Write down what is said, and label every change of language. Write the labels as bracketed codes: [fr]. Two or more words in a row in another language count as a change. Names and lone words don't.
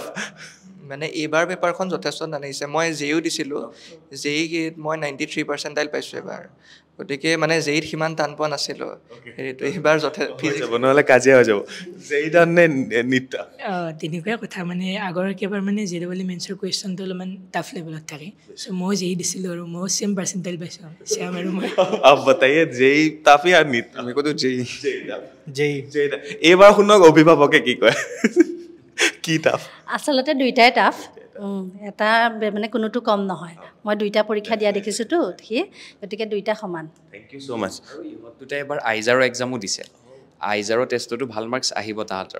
[as] মানে এইবাৰ পেপাৰখন যথেষ্ট নানিছে, মই JEE দিছিলোঁ, JEE মই 93% পাইছোঁ এবাৰ, গতিকে মানে JEE সিমান টান পোৱা নাছিলোঁ, সেইটো এইবাৰ নহ'লে কাজিয়া হৈ যাব, JEE টান নে NEET টাফ? তেনেকুৱাই কথা, মানে আগৰ একেবাৰে মানে JEE মেইনছৰ কুৱেশ্যনটো অলপমান [en] tough level [as] থাকে, চ' মই JEE দিছিলোঁ আৰু মই [en] same percentage [as] পাইছোঁ, ছেম আৰু মই। [hi] अब बताइए JEE টাফ या NEET? मेरे को तो JEE [as] টাফ। এইবাৰ শুনক অভিভাৱকে কি কয়, কি টাফ? আচলতে দুইটাই টাফ, এটা মানে কোনোটো কম নহয়, মই দুইটা পৰীক্ষা দিয়া দেখিছোঁতো, গতিকে দুইটা সমান। [en] thank you so much. [as] আৰু ইহঁত দুটাই এবাৰ আইজাৰৰ এক্সামো দিছে, আইজাৰৰ টেষ্টতো ভাল মাৰ্কছ আহিব তাহাঁতৰ।